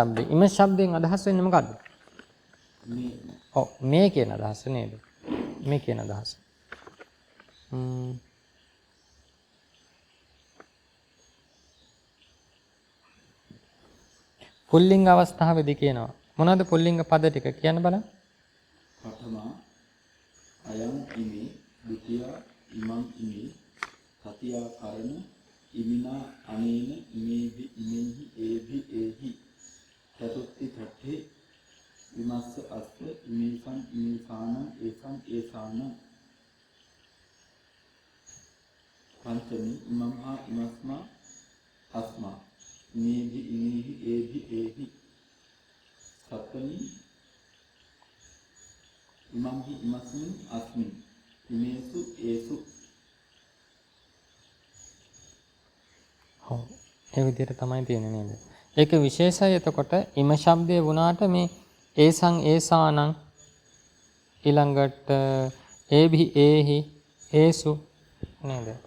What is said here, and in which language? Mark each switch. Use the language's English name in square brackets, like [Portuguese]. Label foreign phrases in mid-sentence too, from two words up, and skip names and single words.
[Sinhala] ඉම ශබ්දයෙන් අදහස් වෙන්නේ මොකද්ද? ඔව් මේ කියන අදහස නේද? මේ කියන අදහස. පුල්ලිංග අවස්ථාවේදී කියනවා. මොනවද පුල්ලිංග පද ටික කියන්න බලන්න. [Pali] පඨමා අයං ඉමි ဒ ුතියා ඉමං ඉමි තතියා කරණ ඉමිනා අනේන ඉමේහි ඉමෙහි ඒහි ඒහි චතුත්ථි ඨට්ඨි විමස්ස අස්ස ඉමේසං ඉමේසාන ඒසං ඒසාන පංචමි ඉමම්හා ඉමස්මා අස්මා ඉමේහි ඉමේහි ඒහි ඒහි සප්තමි ඉමම්හි ඉමස්මින් අස්මින් ඉමේසු ඒසු. [Sinhala] ඔව් ඒ විදිහට තමයි තියෙන්නේ නේද? ඒක විශේෂයි. එතකොට ඉම ශබ්දය වුණාට මේ [Pali] ඒසං ඒසානං [Sinhala] ඊළඟට [Pali] ඒභි ඒහි ඒසු [Sinhala] නේද?